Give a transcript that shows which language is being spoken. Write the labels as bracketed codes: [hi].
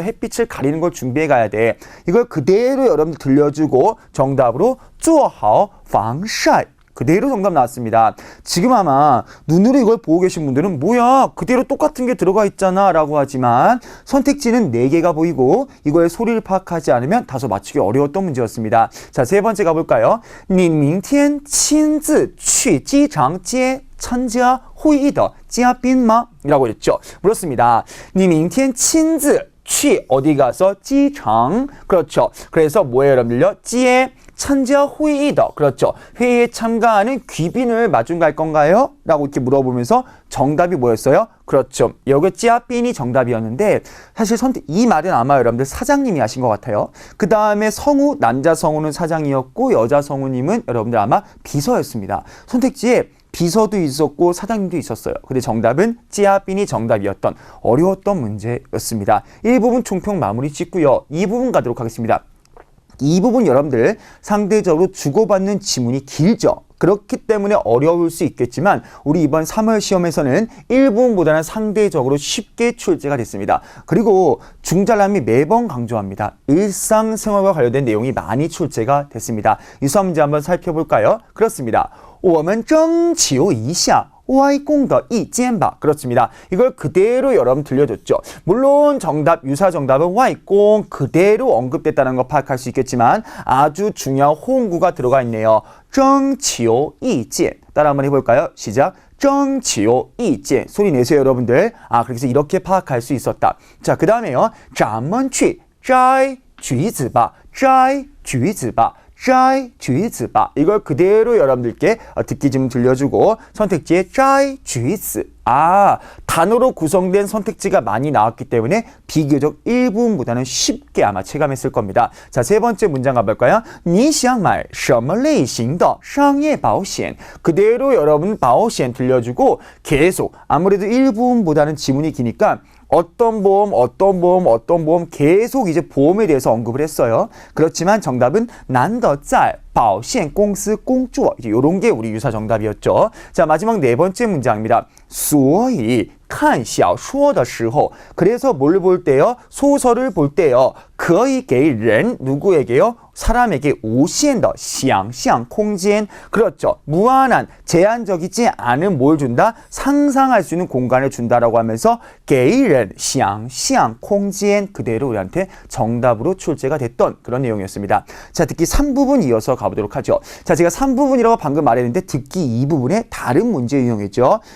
[ko] 햇빛을 가리는 걸 준비해 가야 돼. 이걸 그대로 여러분들 들려주고 정답으로 [zh] 做好防晒. [ko] 그대로 정답 나왔습니다. 지금 아마 눈으로 이걸 보고 계신 분들은 뭐야, 그대로 똑같은 게 들어가 있잖아 라고 하지만 선택지는 4개가 보이고 이거의 소리를 파악하지 않으면 다소 맞추기 어려웠던 문제였습니다. 자, 세 번째 가볼까요? [zh] 你明天亲自去机场接参加会议的嘉宾吗? [ko] 이라고 했죠. 물었습니다. [zh] 你明天亲自去 [ko] 어디 가서? [zh] 机场. [ko] 그렇죠. 그래서 뭐예요 여러분들요? [zh] 接 参加会议的. [ko] 그렇죠. 회의에 참가하는 귀빈을 마중 갈 건가요? 라고 이렇게 물어보면서 정답이 뭐였어요? 그렇죠. 여기 찌아빈이 정답이었는데 사실 이 말은 아마 여러분들 사장님이 하신 것 같아요. 그 다음에 성우, 남자 성우는 사장이었고 여자 성우님은 여러분들 아마 비서였습니다. 선택지에 비서도 있었고 사장님도 있었어요. 근데 정답은 찌아빈이 정답이었던 어려웠던 문제였습니다. 1부분 총평 마무리 짓고요. 2부분 가도록 하겠습니다. 이 부분 여러분들 상대적으로 주고받는 지문이 길죠. 그렇기 때문에 어려울 수 있겠지만 우리 이번 3월 시험에서는 1부분보다는 상대적으로 쉽게 출제가 됐습니다. 그리고 중잘남이 매번 강조합니다. 일상생활과 관련된 내용이 많이 출제가 됐습니다. 유사 문제 한번 살펴볼까요? 그렇습니다. [zh] 我们征求一下 外公的意见吧. [ko] 그렇습니다. 이걸 그대로 여러분 들려줬죠. 물론 정답, 유사 정답은 와이공 그대로 언급됐다는 거 파악할 수 있겠지만 아주 중요한 호응구가 들어가 있네요. [zh] 征求意见. [ko] 따라 한번 해볼까요? 시작. [zh] 征求意见. [ko] 소리 내세요 여러분들. 그래서 이렇게 파악할 수 있었다. 자, 그 다음에요. [zh] 咱们去摘橘子吧. 摘橘子吧.摘橘子吧. [ko] 이걸 그대로 여러분들께 듣기 좀 들려주고 선택지에 摘橘子. 단어로 구성된 선택지가 많이 나왔기 때문에 비교적 1부분보다는 쉽게 아마 체감했을 겁니다. 자, 세 번째 문장 가볼까요? [zh] 你想买什么类型的商业保险? [ko] 그대로 여러분 保险 들려주고 계속 아무래도 1부분보다는 지문이 기니까 어떤 보험 계속 이제 보험에 대해서 언급을 했어요. 그렇지만 정답은 [zh] 难得在保险公司工作. [ko] 이제 요런 게 우리 유사 정답이었죠. 자, 마지막 네 번째 문장입니다. [zh] 所以看小说的时候, [ko] 그래서 뭘 볼 때요? 소설을 볼 때요. [zh] 可以给人 [ko] 누구에게요? 사람에게 [zh] 无限的想象空间. [ko] 그렇죠. 무한한, 제한적이지 않은 뭘 준다? 상상할 수 있는 공간을 준다라고 하면서 [zh] 给人想象空间 [ko] 그대로 우리한테 정답으로 출제가 됐던 그런 내용이었습니다. 자, 듣기 3부분 이어서 가보도록 하죠. 자, 제가 3부분이라고 방금 말했는데 듣기 2부분에 다른 문제 유형이죠.